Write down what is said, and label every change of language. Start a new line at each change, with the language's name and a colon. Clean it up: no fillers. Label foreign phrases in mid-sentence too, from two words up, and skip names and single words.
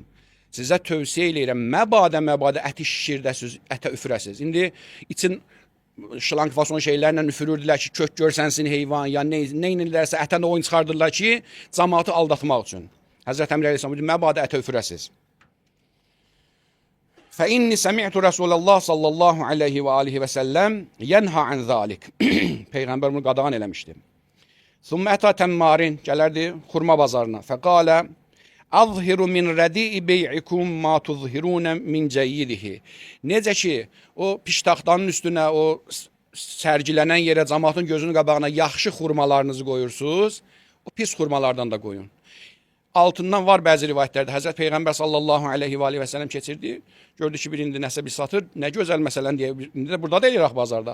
Azerbaijani: Sizə tövsiyə eləyirəm, məbadə əti şişirdəsiz, ətə üfürəsiz. İndi için şlank fason şeylərlə üfürürdülər ki, kök görsənsin heyvan, ya nə inirlərsə ətən oyun çıxardırlar ki, cəmaatı aldatmaq üçün. Həzrət Əmr əleyhissalam deyir, məbadə ətə üfürəsiz.
Arabic: فإني سمعت رسول الله صلى الله عليه وآله وسلم ينهى عن ذلك.
Azerbaijani: Peyğəmbər bunu qadağan eləmişdi.
Arabic: ثم أتى تمارين,
Azerbaijani: gələrdi xurma bazarına.
Arabic: فقال أظهر من رديء بيعكم ما تظهرون من جيده.
Azerbaijani: Necə ki o piştaxtanın üstünə, o sərgilənən yerə, cəmaatın gözünün qabağına yaxşı xurmalarınızı qoyursunuz, o pis xurmalardan da qoyun. Altından var bəzi rivayətlərdə Həzrət Peyğəmbər
Arabic: صلى الله عليه وسلم
Azerbaijani: keçirdi. Gördü ki, bir indi nəsə bir satır. Nə gözəl məsələn deyə, indi də burada deyirik bazarda.